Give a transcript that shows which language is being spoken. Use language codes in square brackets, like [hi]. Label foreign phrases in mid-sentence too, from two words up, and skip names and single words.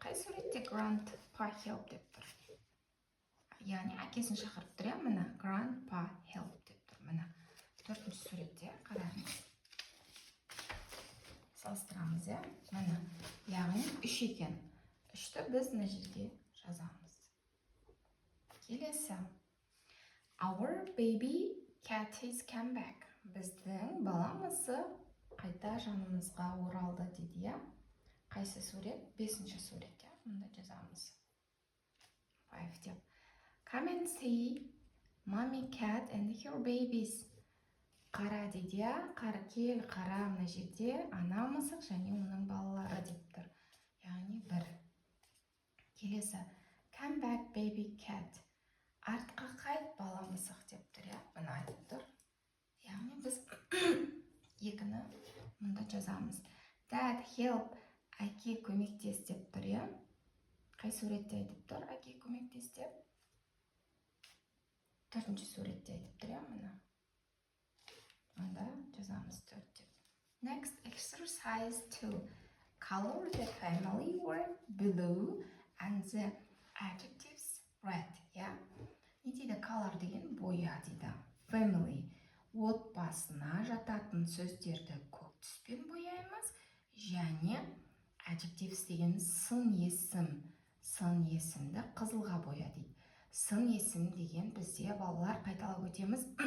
[kk] Қай суретте [en] Grandpa help [kk] деп тұр? Яғни әкесін шақырып тұр, мына [en] Grandpa help [kk] деп тұр. Мына төртінші суретте қараңыз. Салыстырамыз, мына. Яғни 3 екен. 3-ті біз мына жерге жазамыз. Келесі. [en] Our baby cat has come back. [kk] Біздің баламызы қайта жанымызға оралды дейді, Қайсы сурет? 5-ші суретте. Мұнда жазамыз. 5 деп. [en] Come and see mommy cat and her babies. [kk] Қара дейді, кел қара, мына жерде ана мысық және оның балалары деп тұр. Яғни 1. Келесі. [en] Come back baby cat. [kk] Артқа қайт бала мысық деп тұр, Бұны айтып тұр. Яғни біз 2-ні мұнда жазамыз. [en] Dad help. [kk] Әке көмектес деп тұр, Қай суретте айтып тұр? Әке көмектес деп. 4-ші суретте айтып тұр, Мұны. Мұнда жазамыз 4 деп. [en] Next, exercise 2. Color the family word blue and the adjectives red. [kk] Не дейді? Color деген боя дейді. Family. Отбасына жататын сөздерді көк түспен бояймыз. Және adjectives деген сын есім. Сын есімді қызылға боя дейді. Сын есім деген бізде балалар қайталап өтеміз.